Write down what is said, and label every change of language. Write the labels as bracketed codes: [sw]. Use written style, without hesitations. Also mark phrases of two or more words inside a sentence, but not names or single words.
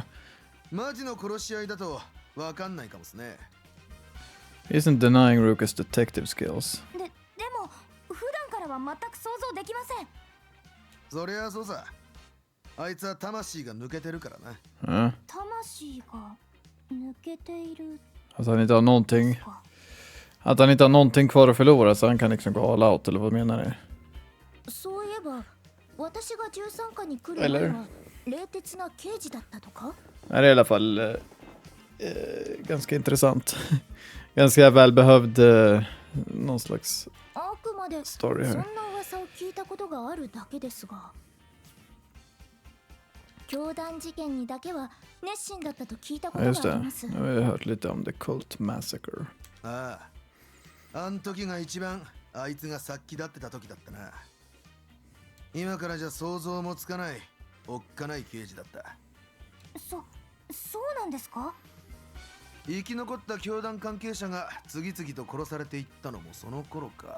[ja] マジの殺し合いだとわかんないかもですね。 [en] He isn't denying Ruka's detective skills. [ja] でも普段からは全く想像できません。そりゃそうさ。あいつは魂が抜けてるからな。 Huh? 魂が抜けている [sv] Att han inte har någonting... [ja] か。 [sv] Att han inte har någonting kvar att förlora så han kan liksom gå [en] all out, [sv] eller vad menar ni? [ja] そういえば私が13課に来る [sv] Eller? [ja] 前は冷徹な刑事だったとか？ [sv] Det är i alla fall ganska intressant. Ganska välbehövd någon slags [ja] あくまでそん story な [sv] här. [ja] 噂を聞いたことがあるだけですが、教団事件にだけは熱心だったと聞いたこ [sv] Ja, [ja] と [sv] just [ja] があり [sv] det. [ja] ます。 [sv] Nu har jag hört lite om The Cult Massacre. [ja] ああ。あん時が一番あいつが殺気立ってた時だったな。今からじゃ想像もつかないおっかない刑事だった。そうなんですか？生き残った教団関係者が次々と殺されていったのもその頃か。